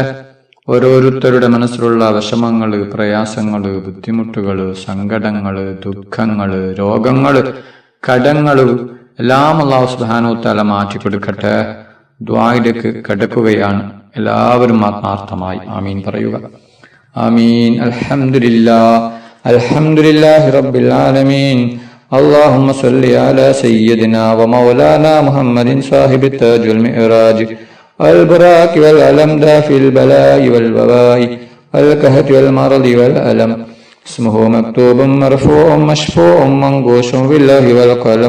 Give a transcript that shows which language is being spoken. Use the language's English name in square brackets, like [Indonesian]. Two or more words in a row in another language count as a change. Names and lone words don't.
[Malayalam] ഓരോരുത്തരുടെ മനസ്സിലുള്ള വിഷമങ്ങൾ, പ്രയാസങ്ങൾ, ബുദ്ധിമുട്ടുകൾ, സങ്കടങ്ങൾ, ദുഃഖങ്ങൾ, രോഗങ്ങൾ, കടങ്ങൾ എല്ലാം അല്ലാഹു [Arabic] سبحانه وتعالى [Malayalam] മാറ്റി കൊടുക്കട്ടെ. ദുആയിലേക്ക് കടക്കുകയാണ്. എല്ലാവരും ആത്മാർത്ഥമായി ആമീൻ പറയുക. [Arabic] آمين. الحمد لله رب العالمين. اللهم صل على سيدنا ومولانا محمد صاحب التاج والمعراج والبراك والعلم دافع البلاء والوباء والكهف والمرض والألم. اسمه مكتوب مرفوع مشفوع منقوش بالله والقلم.